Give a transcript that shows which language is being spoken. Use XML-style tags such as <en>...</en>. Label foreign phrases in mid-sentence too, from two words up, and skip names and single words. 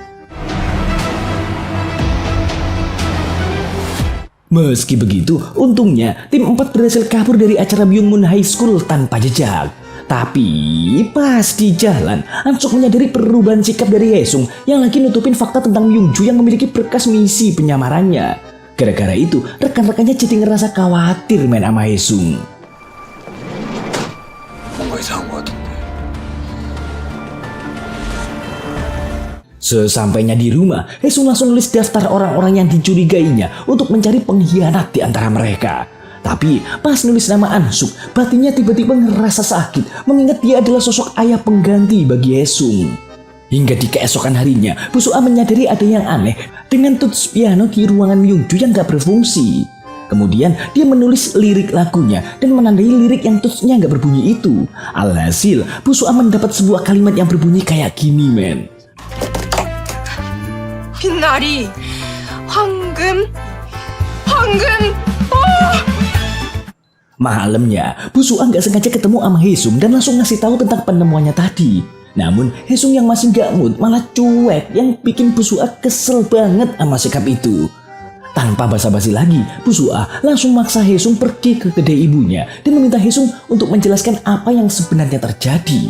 <id>Meski begitu, untungnya tim 4 berhasil kabur dari acara Byungmun High School tanpa jejak. Tapi pas di jalan, Ansuk menyadari perubahan sikap dari Haesung yang lagi nutupin fakta tentang Myungju yang memiliki berkas misi penyamarannya. Gara-gara itu, rekan-rekannya jadi ngerasa khawatir main sama Haesung.</id> <ko>뭔가 이상한 것 같은데.</ko> <id>Sesampainya di rumah, Haesung langsung nulis daftar orang-orang yang dicurigainya untuk mencari pengkhianat di antara mereka. Tapi pas nulis nama Ansuk, batinnya tiba-tiba ngerasa sakit mengingat dia adalah sosok ayah pengganti bagi Haesung. Hingga di keesokan harinya, Bu Su-a menyadari ada yang aneh dengan tuts piano di ruangan Myungju yang gak berfungsi. Kemudian dia menulis lirik lagunya dan menandai lirik yang tutsnya gak berbunyi itu. Alhasil, Bu Su-a mendapat sebuah kalimat yang berbunyi kayak gini, men.</id> <ko>빛나리 황금</ko> <id>Malamnya, Bu Su-a gak sengaja ketemu sama Haesung dan langsung ngasih tahu tentang penemuannya tadi. Namun, Haesung yang masih gak mood malah cuek yang bikin Bu Su-a kesel banget sama sikap itu. Tanpa basa-basi lagi, Bu Su-a langsung maksa Haesung pergi ke kedai ibunya dan meminta Haesung untuk menjelaskan apa yang sebenarnya terjadi.</id>